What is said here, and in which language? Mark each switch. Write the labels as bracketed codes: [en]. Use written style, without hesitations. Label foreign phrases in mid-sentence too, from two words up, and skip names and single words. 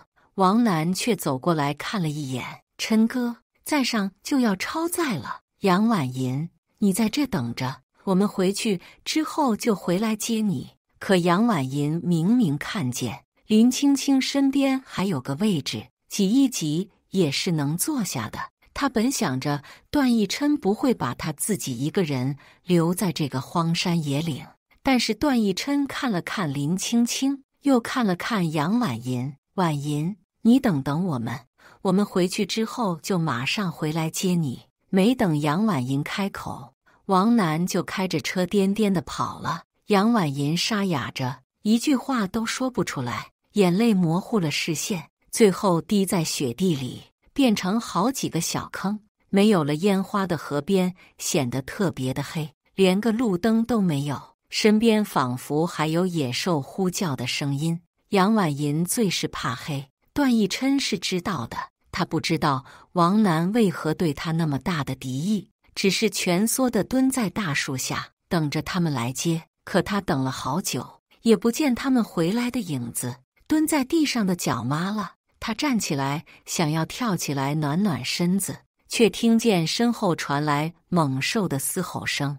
[zh] 王楠卻走過來看了一眼，琛哥，再上就要超載了。楊婉銀，你在這等着，我們回去之後就回來接你。可楊婉銀明明看見林青青身邊還有個位置，擠一擠也是能坐下的。他本想着段奕琛不會把他自己一個人留在這個荒山野嶺，但是段奕琛看了看林青青，又看了看楊婉銀，婉銀，你等等我們回去之後就馬上回來接你。沒等楊婉銀開口，王楠就開着車顛顛地跑了。楊婉銀沙啞着，一句話都說不出來，眼淚模糊了視線，最後滴在雪地裡，變成好幾個小坑。沒有了煙花的河邊顯得特別的黑，連個路燈都沒有，身邊仿佛還有野獸呼叫的聲音。楊婉銀最是怕黑，段奕琛是知道的，他不知道王楠為何對他那麼大的敵意，只是蜷縮地蹲在大樹下，等着他們來接。可他等了好久，也不見他們回來的影子。蹲在地上的腳麻了，他站起來想要跳起來暖暖身子，卻聽見身後傳來猛獸的嘶吼聲。